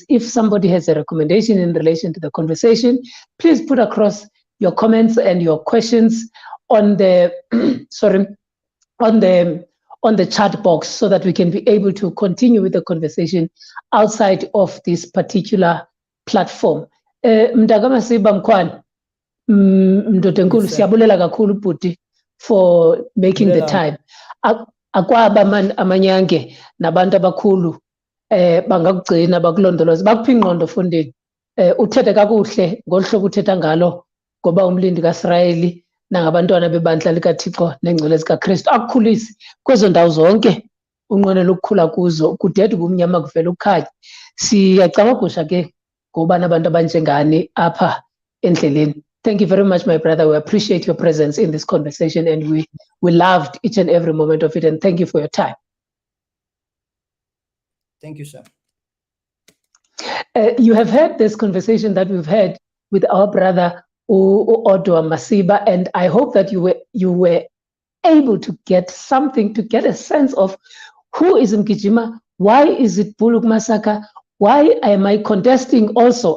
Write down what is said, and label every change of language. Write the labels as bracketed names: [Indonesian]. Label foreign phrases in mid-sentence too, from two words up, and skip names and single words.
[English] If somebody has a recommendation in relation to the conversation, please put across your comments and your questions on the on the chat box, so that we can be able to continue with the conversation outside of this particular platform. [Xhosa] Odwa Masiba Mkhwana, Ndoda enkulu [English] Yes, sir. [Xhosa] siyabulela kakhulu bhuti [English] for making the [Xhosa] Bulela. [English] time. [Xhosa] Akwaba amanyange nabantu abakhulu bangakugcina bakulondoloza bakuphi ingqondo fundeni. Uthethe kakuhle ngolu hlobo uthetha ngalo ngoba umlindi kaIsrayeli nangabantwana bebandla likaThixo nengcwele zikaKristu akukhulise kwezo ndawo zonke unqwenela ukukhula kuzo kudede ubumnyama kuvela ukukhanya. Siyacabagusha ke ngoba nabantu abanjengani apha endleleni. [English] Thank you very much, my brother. We appreciate your presence in this conversation and we loved each and every moment of it, and thank you for your time. Thank you, sir. You have heard this conversation that we've had with our brother Odwa Masiba, and I hope that you were able to get something, to get a sense of who is Mgijima, why is it Bulhoek Massacre, why am I contesting also?